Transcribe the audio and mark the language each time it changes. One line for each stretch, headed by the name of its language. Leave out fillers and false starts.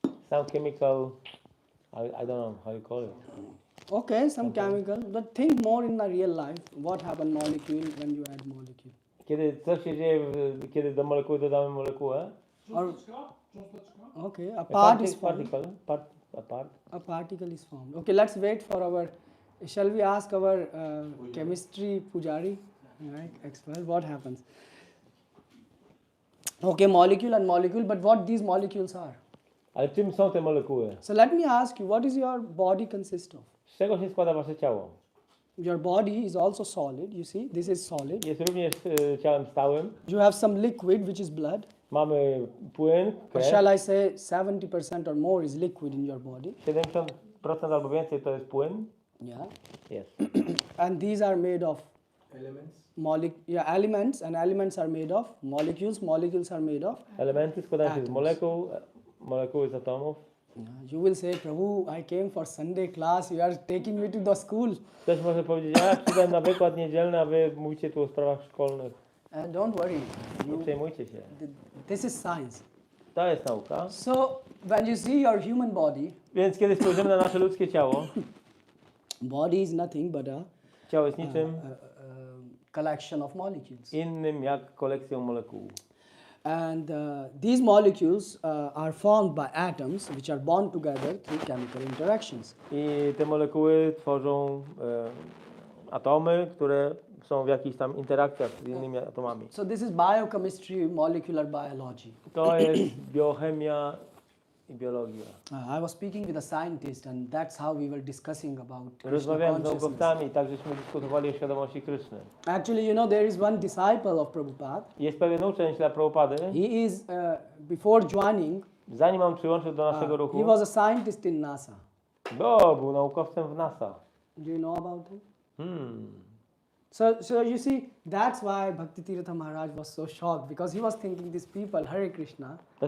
English: Some chemical, I don't know how you call it. Okay, some chemical, but think more in the real life. What happens molecule when you add molecule?
Polish: Co się dzieje, kiedy do molekuły dodamy molekułę?
English: Or, okay, a part is formed. A A particle is formed. Okay, let's wait for our. Shall we ask our chemistry pujari, right? Expert, what happens? Okay, molecule and molecule, but what these molecules are?
Polish: Ale czym są te molekuły?
English: So let me ask you, what is your body consist of?
Polish: Z czego się składa wasze ciało?
English: Your body is also solid. You see, this is solid.
Polish: Jest również ciałem stałym.
English: You have some liquid, which is blood.
Polish: Mamy płyn,
English: Or
Polish: krew.
English: shall I say 70% or more is liquid in your body?
Polish: 70% albo więcej to jest płyn.
English: Yeah.
Polish: Jest.
English: And these are made of Elements. elements, and elements are made of molecules. Molecules are made of.
Polish: Elementy składają się z
English: Atoms.
Polish: molekuł, molekuły z atomów.
English: Yeah. You will say, Prabhu, I came for Sunday class. You are taking me to the school.
Polish: Ktoś może powiedzieć, ja przyszedłem na wykład niedzielny, a wy mówicie tu o sprawach szkolnych.
English: Don't worry.
Polish: Nie przejmujcie się.
English: This is science.
Polish: To jest nauka.
English: So when you see your human body,
Polish: Więc kiedy spojrzymy na nasze ludzkie ciało,
English: body is nothing but a
Polish: ciało jest niczym
English: collection of molecules.
Polish: innym jak kolekcją molekuł.
English: And these molecules are formed by atoms which are bound together through chemical interactions.
Polish: I te molekuły tworzą atomy, które są w jakichś tam interakcjach z innymi atomami.
English: So this is biochemistry, molecular biology.
Polish: To jest biochemia i biologia.
English: I was speaking with a scientist and that's how we were discussing about Krishna
Polish: Rozmawiałem z
English: consciousness.
Polish: naukowcami, tak żeśmy dyskutowali o świadomości Kryszny.
English: Actually, you know, there is one disciple of Prabhupada.
Polish: Jest pewien uczeń dla Prabhupady.
English: He is, before joining,
Polish: Zanim on przyłączył do naszego ruchu,
English: he was a scientist in NASA.
Polish: był naukowcem w NASA.
English: Do you know about him? So you see, that's why Bhakti Tirtha Maharaj was so shocked because he was thinking these people, Hare Krishna,